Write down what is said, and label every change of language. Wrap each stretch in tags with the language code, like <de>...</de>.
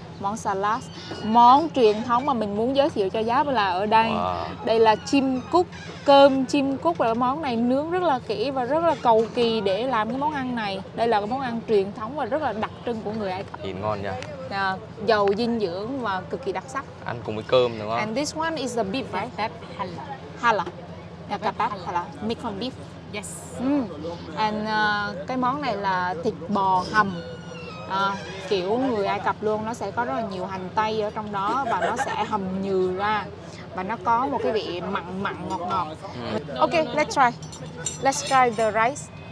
<vi>Món salad, món truyền thống mà mình muốn giới thiệu cho Giáp là ở đây. Đây là chim cút, cơm chim cút, là món này nướng rất là kỹ và rất là cầu kỳ để làm cái món ăn này. Đây là cái món ăn truyền thống và rất là đặc trưng của người Ai Cập. Nhìn ngon nha. Giàu dinh dưỡng và cực kỳ đặc sắc. Ăn cùng với cơm đúng không?</vi> <en>And this one is the beef, right? Hala. Kebab hala, made from beef. Yes.</en> <vi>And cái món này là thịt bò hầm. Kiểu người Ai Cập luôn, nó sẽ có rất là nhiều hành tây ở trong đó, và nó sẽ hầm nhừ ra, và nó có một cái vị mặn ngọt.</vi> <en>Ok, let's try the rice.</en>